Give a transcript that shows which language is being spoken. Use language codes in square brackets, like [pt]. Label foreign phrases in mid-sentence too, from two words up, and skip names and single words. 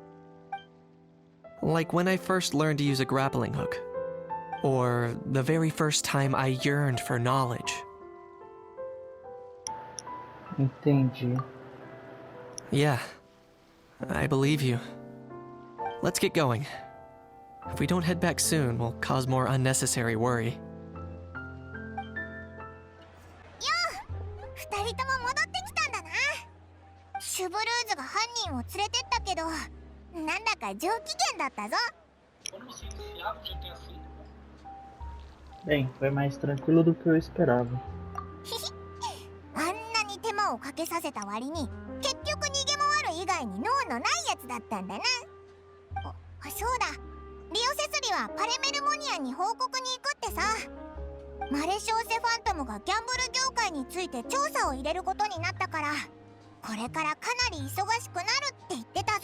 [en] Like when I first learned to use a grappling hook, or the very first time I yearned for knowledge. [pt] Entendi. [en] Yeah, I believe you. Let's get going. If we don't head back soon, we'll cause more unnecessary worry. [ja] 二人とも戻ってきたんだな。シュブルーズが犯人を連れてったけど、なんだか上機嫌だったぞ。 [pt] Bem, foi mais tranquilo do que eu esperava. [ja] あんなに手間をかけさせた割に、結局逃げ回る以外に脳のないやつだったんだな。そうだ。リオセスリはパレメルモニアに報告に行くってさ。マレショーセファントムがギャンブル業界について調査を入れることになったから、これからかなり忙しくなるって言ってたぞ。